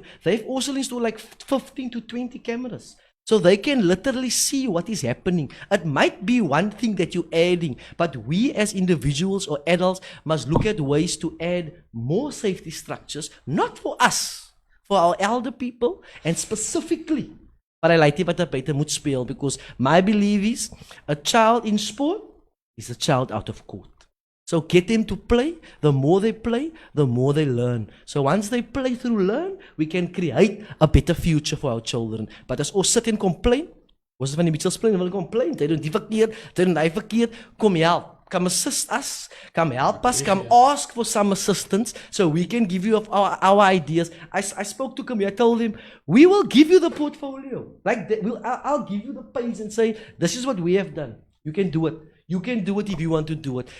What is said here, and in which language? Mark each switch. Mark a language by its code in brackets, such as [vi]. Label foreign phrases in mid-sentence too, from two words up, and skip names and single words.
[en] They've also installed like 15 to 20 cameras. So they can literally see what is happening. It might be one thing that you're adding, but we as individuals or adults must look at ways to add more safety structures, not for us, for our elder people, and specifically, but I like it, but I better [af] moet speel, [en] because my belief is a child in sport is a child out of court. So get them to play. The more they play, the more they learn. So once they play through learn, we can create a better future for our children. [af] But as ons sit en complain, ons van die Mitchells Plain wil complain, they doen die verkeerd, they doen die verkeerd, kom help. [en] Come assist us, come help us, come ask for some assistance so we can give you our ideas. I spoke to Camille, I told him, we will give you the portfolio. Like I'll give you the page and say, this is what we have done. You can do it. You can do it if you want to do it.